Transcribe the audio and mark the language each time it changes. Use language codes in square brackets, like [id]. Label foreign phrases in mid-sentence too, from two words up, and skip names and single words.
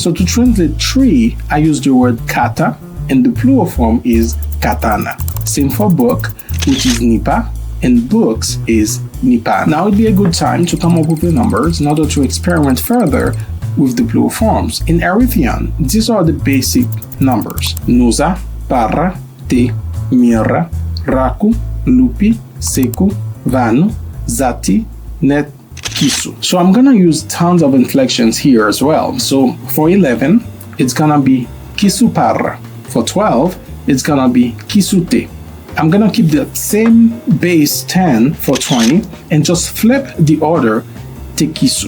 [en] So to translate tree, I use the word kata, and the plural form is katana. Same for book, which is nipa, and books is nipan. Now would be a good time to come up with the numbers in order to experiment further with the plural forms. In Erythian, these are the basic numbers: nusa, para, te, mira, raku, lupi, seku, vanu, zati, net, kisu. So I'm gonna use tons of inflections here as well. So for 11, it's gonna be kisu para. For 12, it's gonna be kisute. I'm gonna keep the same base 10 for 20 and just flip the order tekisu.